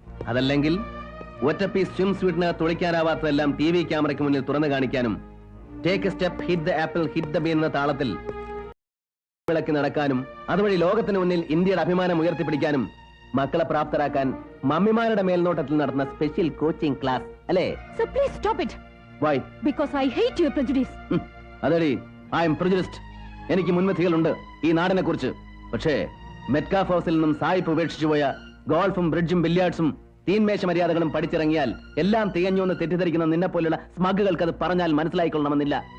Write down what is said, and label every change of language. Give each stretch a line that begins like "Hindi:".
Malayalam: അതല്ലെങ്കിൽ ഒറ്റ piece swim സ്വീറ്റിനകത്ത് ഒളിക്കാനാവാത്തതെല്ലാം TV ക്യാമറയ്ക്ക് മുന്നിൽ തുറന്നു കാണിക്കാനും
English: take a step hit the apple hit the bean
Malayalam: എന്ന താളത്തിൽ വിളക്കി നടക്കാനും അതുവഴി ലോകത്തിന് മുന്നിൽ ഇന്ത്യയുടെ അഭിമാനം ഉയർത്തിപ്പിടിക്കാനും മക്കളെ പ്രാപ്തരാക്കാൻ മമ്മിമാരുടെ മേൽനോട്ടത്തിൽ നടത്തുന്ന സ്പെഷ്യൽ കോച്ചിങ് ക്ലാസ്, അല്ലേ?
English: Sir, please stop it. Why? Because I hate your prejudice. അതേടി, I am prejudiced.
Malayalam: എനിക്ക് മുൻവിധികളുണ്ട് ഈ നാടിനെ കുറിച്ച്. പക്ഷേ മെറ്റ്കാഫ് ഹൗസിൽ നിന്നും സായിപ്പ് ഉപേക്ഷിച്ചു പോയ ഗോൾഫും ബ്രിഡ്ജും ബില്യാർഡ്സും തീൻമേശ മര്യാദകളും പഠിച്ചിറങ്ങിയാൽ എല്ലാം തികഞ്ഞു എന്ന് തെറ്റിദ്ധരിക്കുന്ന നിന്നെ പോലുള്ള സ്മഗുകൾക്ക് അത് പറഞ്ഞാൽ മനസ്സിലായിക്കൊള്ളണമെന്നില്ല.